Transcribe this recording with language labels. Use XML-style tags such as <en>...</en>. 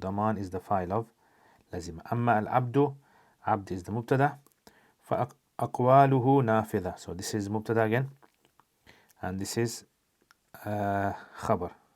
<en>ضمان is the فاعل of لزم.</en> <ar>أما العبد عبد</ar> <en>is the</en> <ar>مبتدا فأقواله نافذة.</ar> <en>So this is مبتدا again and this is خبر.</en>